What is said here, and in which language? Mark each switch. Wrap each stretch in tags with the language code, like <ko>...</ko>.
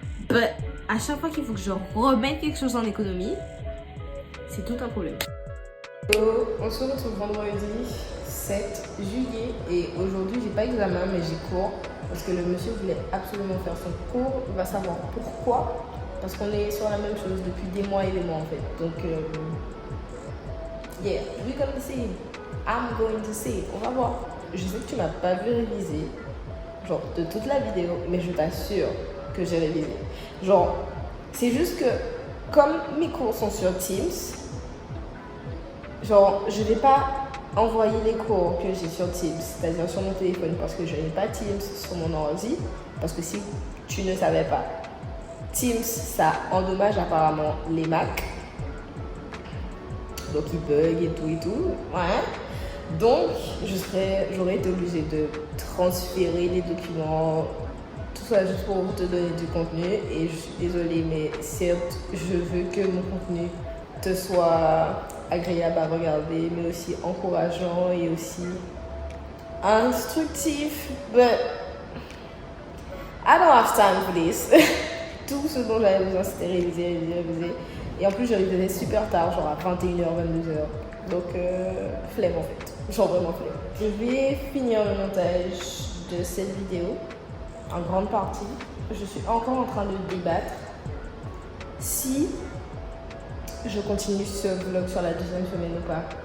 <fr>Mais à chaque fois qu'il faut que je remette quelque chose en économie, c'est tout un problème. On se retrouve vendredi 7 juillet et aujourd'hui j'ai pas examen mais j'ai cours parce que le monsieur voulait absolument faire son cours. Il va savoir pourquoi, parce qu'on est sur la même chose depuis des mois et des mois en fait.</fr> <en>Donc yeah, we're gonna see. I'm going to see.</en> <fr>On va voir. Je sais que tu m'as pas vu réviser genre de toute la vidéo, mais je t'assure que j'ai révisé. Genre c'est juste que comme mes cours sont sur Teams, genre je vais pas envoyer les cours que j'ai sur Teams, c'est-à-dire sur mon téléphone, parce que je n'ai pas Teams sur mon ordi. Parce que si tu ne savais pas, Teams, ça endommage apparemment les Mac. Donc ils bug et tout. Ouais. Donc j'aurais été obligée de transférer les documents, tout ça juste pour te donner du contenu. Et je suis désolée, mais certes, je veux que mon contenu te soit agréable à regarder, mais aussi encourageant et aussi instructif.</fr> <en>But I don't have time for this.</en> <fr>Tout ce dont j'avais besoin, c'était réviser. Et en plus, je révisais super tard, genre à 21h, 22h. Donc, flemme en fait. Genre vraiment flemme. Je vais finir le montage de cette vidéo en grande partie. Je suis encore en train de débattre si je continue ce vlog sur la 2e semaine ou pas.</fr>